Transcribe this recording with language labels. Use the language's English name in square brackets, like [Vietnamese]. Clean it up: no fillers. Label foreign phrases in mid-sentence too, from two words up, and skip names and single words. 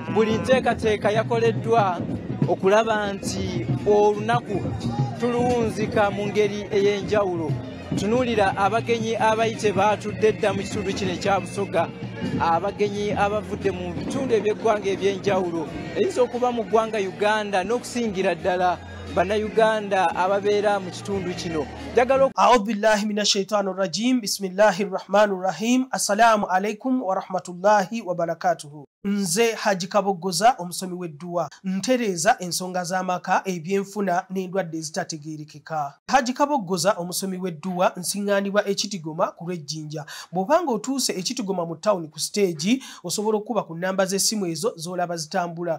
[Ganda] Buli nteekateeka yakoleddwa okulaba nti olunaku tuluwunzika mu ngeri ey'enjawulo. Tunuulira abagenyi abayite baatudde dda mu kitundu kino ekya Busoga, abagenyi abavudde mu bitundu eby'eggwanga eby'enjawulo, eyinza okuba mu ggwanga Uganda n'okusingira ddala bannayuganda ababeera mu kitundu kino. [Arabic] أعوذ بالله من الشيطان الرجيم بسم الله الرحمن الرحيم. السلام عليكم ورحمة الله وبركاته. [Ganda] Nze Haji Kabogoza omusomi w'edduwa ntereeza ensonga z'amaka ebyenfuna n'endwadde ezitategeerekeka. Haji Kabogoza omusomi w'edduwa nsiŋŋaanibwa Ekitigoma ku Lwejjinja. Bw'obanga otuuse Ekitigoma mu ttawuni ku siteegi osobola okuba ku nnamba z'essimu ezo z'olaba zitambula.